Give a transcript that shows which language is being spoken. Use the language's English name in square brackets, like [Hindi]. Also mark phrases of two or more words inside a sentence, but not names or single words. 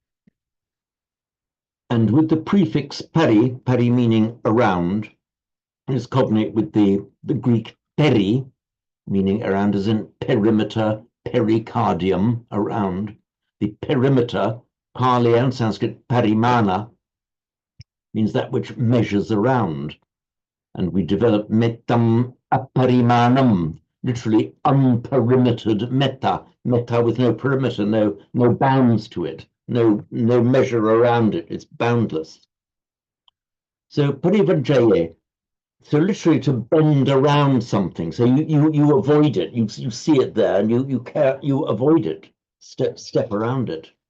[English] And with the prefix peri, peri meaning around, is cognate with the Greek peri, meaning around as in perimeter, pericardium, around. The perimeter, Pali and Sanskrit parimana, means that which measures around. And we develop [Pali] mettam aparimanam, [English] literally unperimetered metta, metta with no perimeter, no bounds to it, no measure around it, it's boundless. So parivajjaye, so literally to bend around something. So you avoid it, you see it there and you avoid it, step around it.